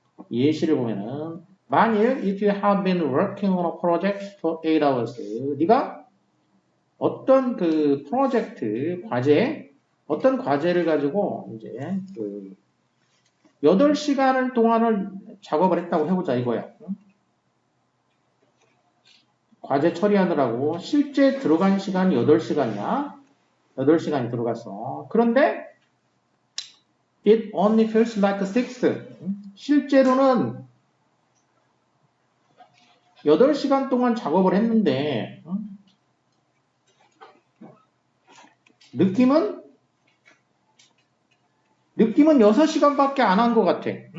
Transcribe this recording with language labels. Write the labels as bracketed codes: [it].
[ko] 예시를 보면은 만일 [en] if you have been working on a project for 8 hours [ko] 네가 어떤 그 프로젝트 과제 어떤 과제를 가지고 이제 그 8시간을 동안을 작업을 했다고 해보자 이거야. 과제 처리하느라고 실제 들어간 시간이 8시간이야. 8시간이 들어갔어. 그런데 [en] it only feels like 6. [ko] 실제로는 8시간 동안 작업을 했는데 느낌은 6시간밖에 안 한 것 같아.